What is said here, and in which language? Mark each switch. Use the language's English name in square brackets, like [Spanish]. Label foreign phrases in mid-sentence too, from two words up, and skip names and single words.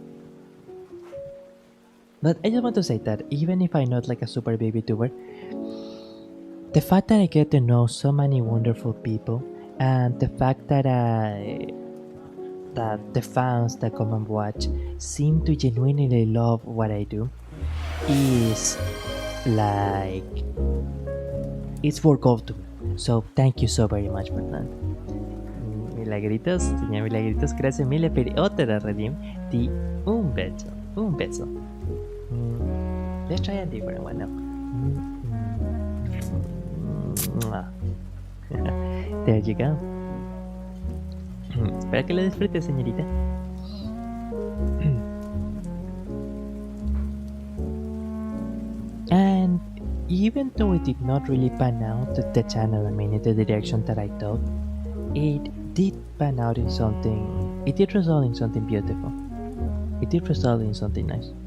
[English] But I just want to say that even if I'm not like a super big VTuber, the fact that I get to know so many wonderful people, and the fact that that the fans that come and watch seem to genuinely love what I do is like it's for gold to me. So thank you so very much for that. [Spanish] Milagritos, señor Milagritos, gracias [Italian] mille per [Spanish] otra redeem. Un beso, un beso. [English] Let's try a different one now. There you go. [Spanish] Espero que lo disfrute, señorita. [English] And even though it did not really pan out the channel, I mean, in the direction that I thought, it did pan out in something. It did result in something beautiful. It did result in something nice.